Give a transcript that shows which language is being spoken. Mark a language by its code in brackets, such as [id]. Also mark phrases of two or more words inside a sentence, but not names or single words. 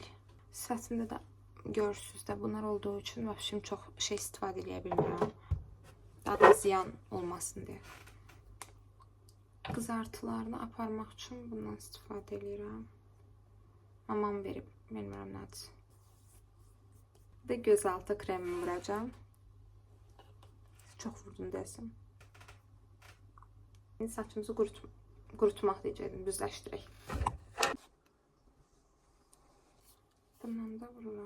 [az] Sifətimdə də görürsünüz də bunlar olduğu üçün vəbşim çox şey istifadə edə bilmirəm. Daha da ziyan olmasın deyə. Qızartılarını aparmaq üçün bundan istifadə edirəm. Mamam verib, bilmirəm nədir. [tr] Ve gözaltı kremimi vuracağım. Çok vurdum desin. Şimdi saçımızı qurutmaq diyecektim, düzləşdirək. [az] Bundan da vururam.